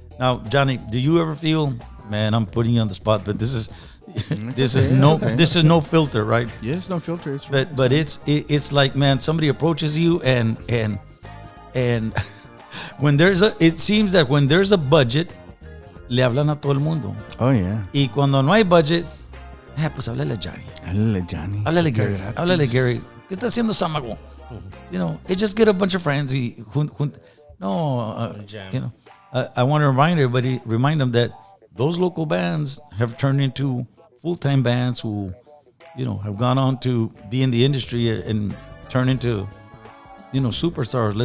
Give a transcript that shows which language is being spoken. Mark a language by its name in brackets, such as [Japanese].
[English] Now, Johnny, do you ever feel, man, I'm putting you on the spot, but this is no filter, right? Yes, no filter. But it's like, man, somebody approaches you and when it seems that when there's a budget, [Spanish] le hablan a todo el mundo. [English] Oh yeah. [Spanish] Y cuando no hay budget, pues háblale a Johnny. Háblale a Gary. ¿Qué está haciendo Samago? [English] It just get a bunch of friends. I want to remind them that those local bands have turned into full-time bands who, have gone on to be in the industry and turn into, superstars.